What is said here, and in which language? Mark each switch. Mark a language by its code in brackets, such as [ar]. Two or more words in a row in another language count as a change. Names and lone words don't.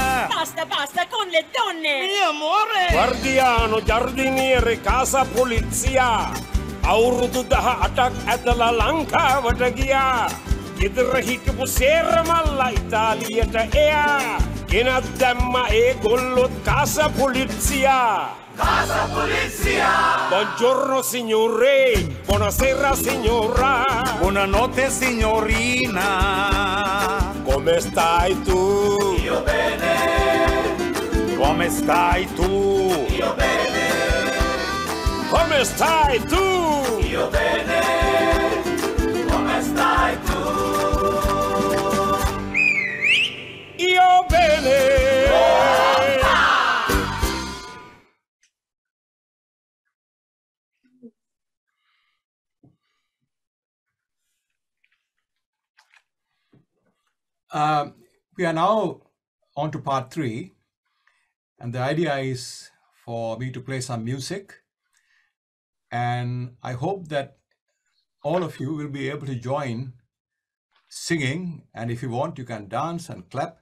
[it] Basta, basta con le donne! Guardiano, giardiniere, casa polizia [si] අවුරුදු 18ක් ඇදලා ලංකාවට ගියා ගෙදර හිටපු සේරමල්ලා ඉතාලියට එයා ගෙනත් දැම්ම ඒගොල්ලොත් [it] casa polizia Casa polizia, Buongiorno signore, buonasera signora, Buonanotte signorina. come stai tu? io bene, Come stai tu? io bene, Come stai tu? io bene. Come stai tu? Io bene. [en] We are now on to part 3, and the idea is for me to play some music, and I hope that all of you will be able to join singing, and if you want you can dance and clap.